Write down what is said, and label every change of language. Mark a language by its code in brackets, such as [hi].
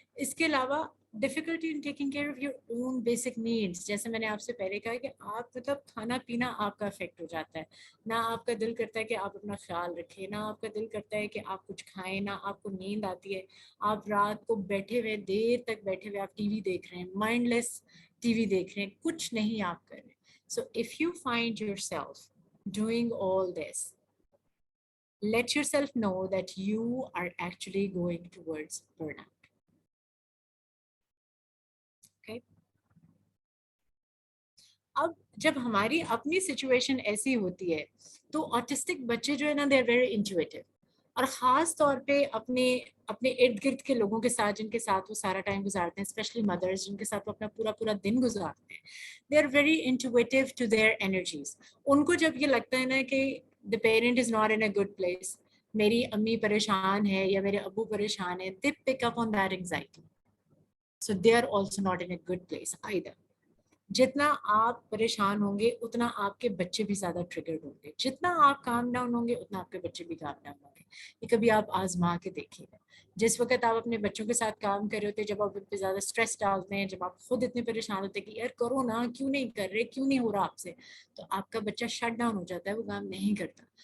[ur] اس کے علاوہ [en] difficulty in taking care of your own basic needs, [ur] جیسے میں نے آپ سے پہلے کہا کہ آپ مطلب کھانا پینا آپ کا افیکٹ ہو جاتا ہے, نہ آپ کا دل کرتا ہے کہ آپ اپنا خیال رکھیں, نہ آپ کا دل کرتا ہے کہ آپ کچھ کھائیں, نہ آپ کو نیند آتی ہے. آپ رات کو بیٹھے ہوئے, دیر تک بیٹھے ہوئے آپ ٹی وی دیکھ رہے ہیں, مائنڈ لیس ٹی وی دیکھ رہے ہیں, کچھ نہیں آپ کر رہے. [en] So if you find yourself doing all this, let yourself know that you are actually going towards burnout. Okay. [ur] اب جب ہماری اپنی سچویشن ایسی ہوتی ہے تو آٹسٹک بچے جو ہے نا, [en] they are very intuitive, [ur] اور خاص طور پہ اپنے ارد گرد کے لوگوں کے ساتھ جن کے ساتھ وہ سارا ٹائم گزارتے ہیں, اسپیشلی مدرس جن کے ساتھ وہ اپنا پورا دن گزارتے ہیں, [en] They are very intuitive to their energies. [ur] ان کو جب یہ لگتا ہے نا کہ [en] the parent is not in a good place, [ur] میری امی پریشان ہے یا میرے ابو پریشان ہے, [en] they pick up on that anxiety. So they are also not in a good place either. [ur] جتنا آپ پریشان ہوں گے اتنا آپ کے بچے بھی زیادہ ٹریگرڈ ہوں گے, جتنا آپ کام ڈاؤن ہوں گے اتنا آپ کے بچے بھی کام ڈاؤن ہوں گے. یہ کبھی آپ آزما کے دیکھیے گا. جس وقت آپ اپنے بچوں کے ساتھ کام کر رہے ہوتے ہیں, جب آپ ان پہ زیادہ اسٹریس ڈالتے ہیں, جب آپ خود اتنے پریشان ہوتے ہیں کہ یار کرو نا, کیوں نہیں کر رہے, کیوں نہیں ہو رہا آپ سے, تو آپ کا بچہ شٹ ڈاؤن ہو جاتا ہے, وہ کام نہیں کرتا.